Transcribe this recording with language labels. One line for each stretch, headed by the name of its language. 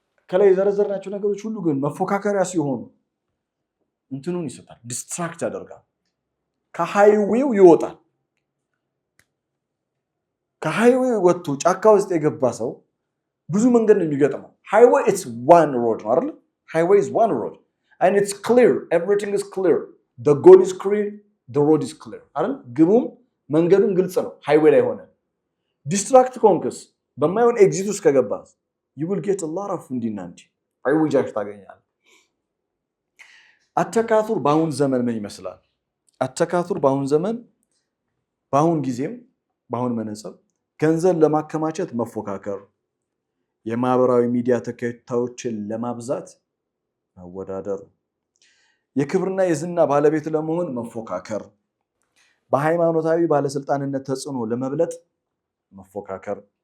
Amharic: ከላይ የዘረዘርናቸው ነገሮች ሁሉ ግን መፎካከሪያ ሲሆኑ እንትኑን ይሰጣል፣ ዲስትራክት ያደርጋል፣ ከሃይዌው ይወጣል። ከሃይዌው ወጥቶ ጫካ ውስጥ የገባ ሰው ብዙ መንገድ ነው የሚገጥመው። ሃይዌይ
English: it's one road
Amharic: ነው አይደል?
English: ሃይዌይ is one road and it's clear, everything is clear, the goal is clear, the road is clear
Amharic: አይደል? ግቡም መንገዱም ግልጽ ነው። ሃይዌይ ላይ ሆነ ዲስትራክት ኮንክስ በማይሆን ኤግዚት ውስጥ ከገባስ
English: you will get a lot of
Amharic: እንዲናንዲ አይውጃሽ ታገኛለህ። አተካቱር በአሁን ዘመን ምን ይመስላል? አተካቱር በአሁን ዘመን በአሁን ጊዜም በአሁን መነጽር ገንዘብ ለማከማቸት መፎካከር፣ የማህበራዊ ሚዲያ ተከታዮችን ለማብዛት መወዳደር፣ የክብርና የዝና ባለቤት ለመሆን መፎካከር፣ በሃይማኖታዊ ባለስልጣንነት ተጽዕኖ ለመብለጥ መፎካከር።